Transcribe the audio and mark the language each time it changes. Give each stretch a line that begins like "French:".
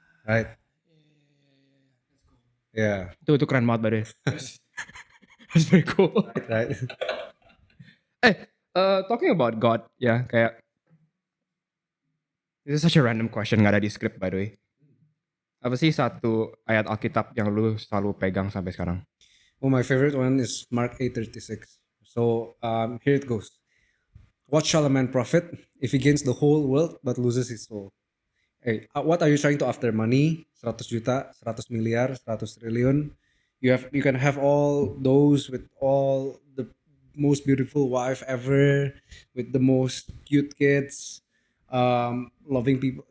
English: Right? Yeah.
Indonesian: Itu keren banget Bade.
English: That's very cool. Right. Talking about God,
Indonesian: ya kayak
English: this is such a random question,
Indonesian: nggak ada di script
English: by the way.
Indonesian: Apa sih satu ayat Alkitab yang lu selalu pegang sampai sekarang?
English: Well, my favorite one is Mark 8:36. So here it goes. What shall a man profit if he gains the whole world but loses his soul? Hey, what are you trying to after? Money? 100 juta, 100 miliar, 100 triliun. You can have all those with all the most beautiful wife ever, with the most cute kids, loving people.